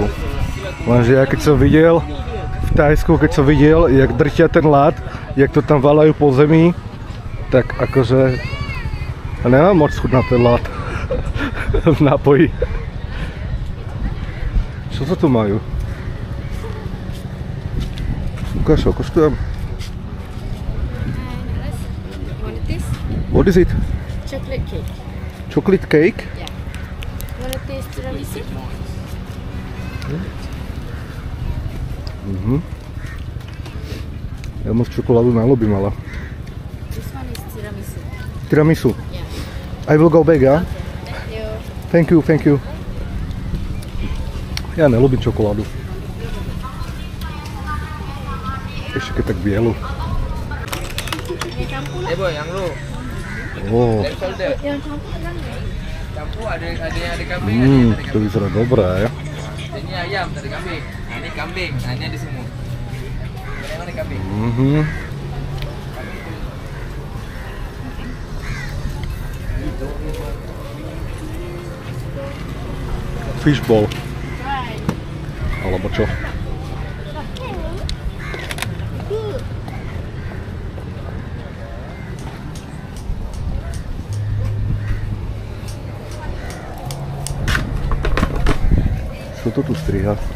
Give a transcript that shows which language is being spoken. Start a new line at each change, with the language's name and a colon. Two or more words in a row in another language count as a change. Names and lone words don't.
Slovak: Lenže ja keď som videl v Thajsku, jak drtia ten lát, jak to tam valajú po zemi, tak akože ja nemám moc chuť na ten lát v nápoji. Čo sa tu majú? Ukáž, koštujem.
English: What is it? Chocolate cake. Chocolate cake? Yeah. Want to taste tiramisu?
Slovak: Ja moc čokoládu najľúbim, ale...
English: This one is tiramisu. Tiramisu? Yeah. I will go back, yeah? Thank you. Thank you.
Slovak: Ja neľúbim čokoládu. Ešte keď tak bielu.
English: Boy,
Malay: yang lu. Oh. Yang campur kan? Campur ada kambing,
Slovak: To vyzerá dobré.
Malay: Ini ayam, ada kambing. Ini kambing, ini ada semua. Yang mana kambing?
English: Fishball.
Slovak: Alebo čo? Čo to tu striha?